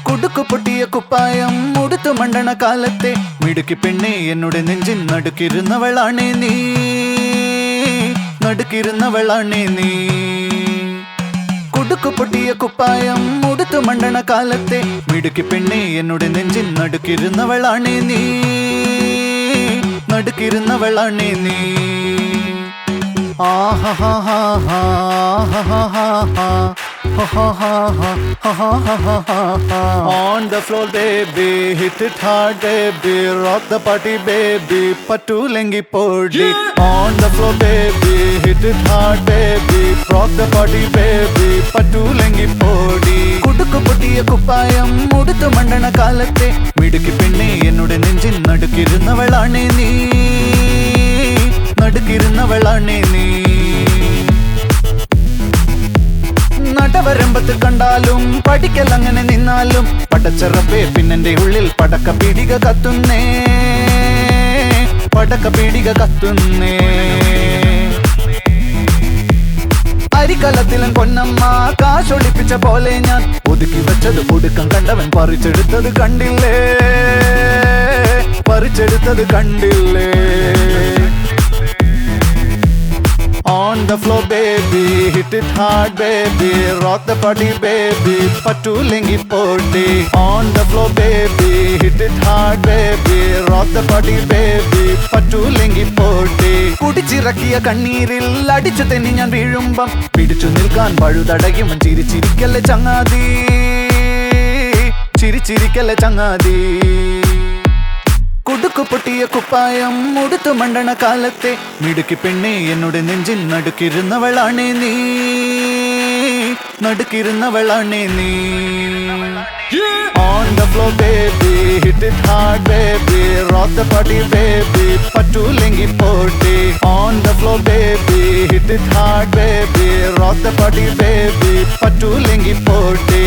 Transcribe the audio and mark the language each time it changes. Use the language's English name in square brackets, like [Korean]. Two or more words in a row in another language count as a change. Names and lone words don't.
[Malayalam] കുടുക്കു പൊട്ടിയ കുപ്പായം ഉടുത്തു മണ്ടണ കാലത്തെ മിടുക്കി പെണ്ണെ എന്നോട് നെഞ്ചിൻ നടുക്കിരുന്നവളാണേ നീ, നടുക്കിരുന്നവളാണേ നീ. കുടുക്കു പൊട്ടിയ കുപ്പായം ഉടുത്തു മണ്ടണ കാലത്തെ മിടുക്കി പെണ്ണെ എന്നോട് നെഞ്ചിൻ നടുക്കിരുന്നവളാണേ നീ, നടുക്കിരുന്നവളാണേ നീ. [English] On the floor baby, hit it hard baby, rock the party baby, [Malayalam] പാട്ടു ലെങ്കി പോടി. [English] On the floor baby, hit it hard baby, rock the party baby, [Malayalam] പാട്ടു ലെങ്കി പോടി. കുടുക്കു പൊട്ടിയ കുപ്പായം ഉടുത്തു മണ്ടണ കാലത്തെ മിടുക്കി പെണ്ണെ എന്നോട നെഞ്ചിൻ നടുക്കിരുന്നവളാണേ നീ, നടുക്കിരുന്നവളാണേ നീ. നടവരമ്പത്ത് കണ്ടാലും പഠിക്കലങ്ങനെ നിന്നാലും പടച്ചറപ്പേ പിന്നെന്റെ ഉള്ളിൽ പടക്ക പീടിക കത്തുന്നേ, പടക്ക പീടിക കത്തുന്നേ. അരിക്കലത്തിലും പൊന്നമ്മ കാശൊളിപ്പിച്ച പോലെ ഞാൻ ഒതുക്കി വെച്ചത് ഒടുക്കം കണ്ടവൻ പറിച്ചെടുത്തത് കണ്ടില്ലേ, പറിച്ചെടുത്തത് കണ്ടില്ലേ. [English] On the floor baby, hit it hard baby, rock the party baby, [Malayalam] പാട്ടു ലെങ്കി പോടി. [English] On the floor baby, hit it hard baby, rock the party baby, [Malayalam] പാട്ടു ലെങ്കി പോടി. കുടിച്ചിറക്കിയ കണ്ണീരിൽ അടിച്ചു തെന്നി ഞാൻ വീഴുമ്പം പിടിച്ചു നിൽക്കാൻ പഴുതടയും ചിരിച്ചിരിക്കല്ലേ ചങ്ങാതി, ചിരിച്ചിരിക്കല്ലേ ചങ്ങാതി. കുടുക്കു പൊട്ടിയ കുപ്പായം ഉടുത്തു മണ്ടണ കാലത്തെ മിടുക്കി പെണ്ണെ എന്നോട് നെഞ്ചിൻ നടുക്കിരുന്നവളാണേ നീ, നടുക്കിരുന്നവളാണേ നീ. [English] On the floor baby, hit it hard baby, rock the party baby, [Malayalam] പാട്ടു ലെങ്കി പോടി. [English] On the floor baby, hit it hard baby, rock the party baby, [Malayalam] പാട്ടു ലെങ്കി പോടി.